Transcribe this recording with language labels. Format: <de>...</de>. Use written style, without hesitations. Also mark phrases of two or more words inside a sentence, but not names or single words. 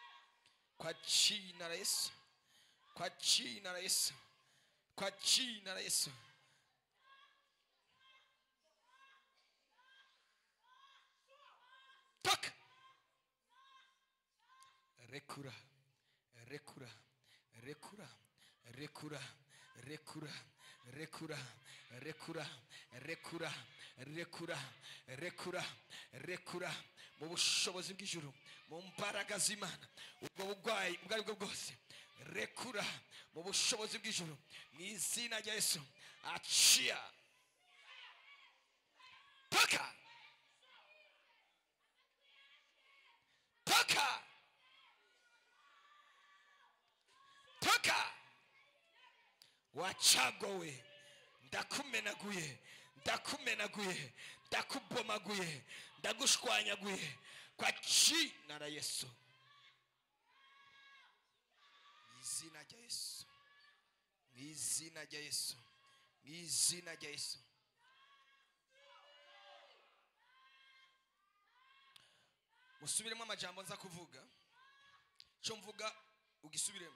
<rw>Toka rekura mu bushobozi bw'ijuru, mu mbaraga z'Imana. Ubwo bugwayi ubwo ari bwo bwose rekura mu bushobozi bw'ijuru mu izina rya Yesu.</rw> <sw>Achia toka wachagowe</sw> <rw>ndakumenaguye ndakubomaguye ndagushwanyaguye</rw> <sw>kwa jina la Yesu.</sw> <rw>Izina rya Yesu. Musubiremo amajambo nza kuvuga, cyo mvuga ugisubiremo.</rw>